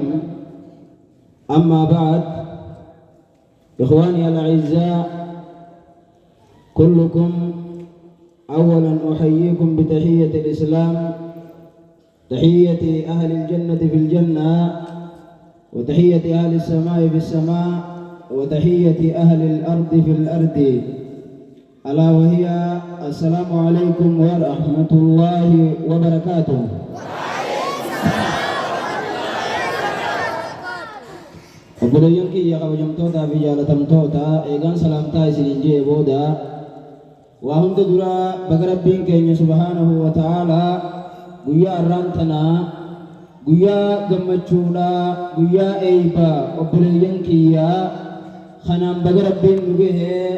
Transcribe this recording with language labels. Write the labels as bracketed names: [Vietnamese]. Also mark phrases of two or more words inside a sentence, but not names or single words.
[Arabic] أما بعد، إخواني الأعزاء، كلكم أولا أحييكم بتحية الإسلام، تحية أهل الجنة في الجنة، وتحية أهل السماء في السماء، وتحية أهل الأرض في الأرض، ألا وهي السلام عليكم ورحمة الله وبركاته. [Oromo] Obboleeyyan kiyya kabajamtoota fi jaalatamtoota, eegaan salaamtaa isiniin jee booda waa hunda dura baga Rabbiin keenya [Arabic] سبحانه وتعالى [Oromo] guyyaa arraan tanaa guyyaa gammachuudha, guyyaa eeybaa obboleeyyan kiyyaa kanaan baga Rabbiin nu gahe.